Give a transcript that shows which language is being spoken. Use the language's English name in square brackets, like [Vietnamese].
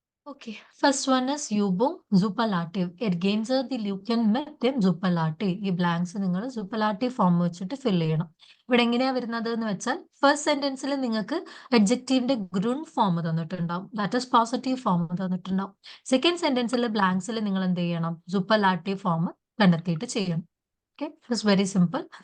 [English] Okay, first one is Übung Superlative. [German] Ergänze die Lücken mit dem Superlative. [Malayalam] ഈ blanks നിങ്ങൾ സൂപ്പർലാറ്റീവ് form വെച്ചിട്ട് ഫിൽ ചെയ്യണം. ഇവിടെ എങ്ങനെയാ വരുന്നത് എന്ന് വെച്ചാൽ ഫസ്റ്റ് സെന്റൻസിൽ നിങ്ങൾക്ക് അഡ്ജക്റ്റീവിന്റെ ഗ്രൂണ്ട് form തന്നിട്ടുണ്ടാവും. That is positive form തന്നിട്ടുണ്ടാവും. Second സെന്റൻസിൽ ബ്ലാങ്ക്സിൽ നിങ്ങൾ എന്ത് ചെയ്യണം? സൂപ്പർലാറ്റീവ് ഫോം കണ്ടെത്തിയിട്ട് ചെയ്യണം. [English] Okay, it's very simple.